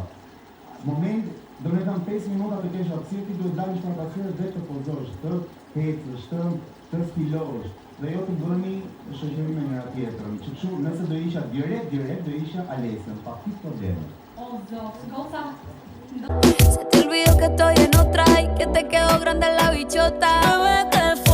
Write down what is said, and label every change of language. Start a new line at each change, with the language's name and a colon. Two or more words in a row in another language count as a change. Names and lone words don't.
Albanian: Moment, do me kanë 5 minuta të kesh hapësirë, ti duhet dalësh para pasqyrës dhe të pozosh, të hecësh, të sfilosh. dhe jo të bëni shoqëri me njëra tjetrën. Që kështu, nëse do isha direkt do isha Alesia, pa këtë probleme. O Zot, goca.
Spanish: Se te olvidó que estoy en otra y que te quedó grande la bichota.